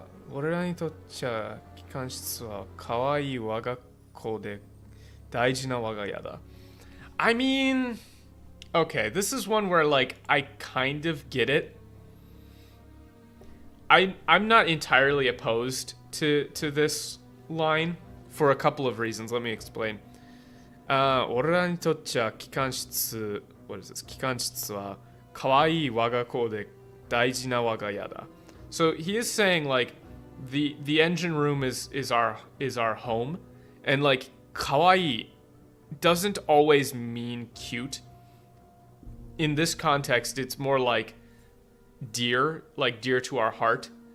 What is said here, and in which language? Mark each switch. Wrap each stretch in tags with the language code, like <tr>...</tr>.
<ja>俺らにとっちゃ機関室は可愛い我が子で大事な我が家だ.</ja> <en>I mean, okay, this is one where like I kind of get it. I'm not entirely opposed to this line for a couple of reasons. Let me explain.</en> <ja>俺らにとっちゃ機関室</ja> <en>what is this?</en> <ja>機関室は可愛い我が子で大事な我が家だ.</ja> <en>So he is saying like the engine room is our home, and like kawaii doesn't always mean cute. In this context, it's more like dear to our heart.</en>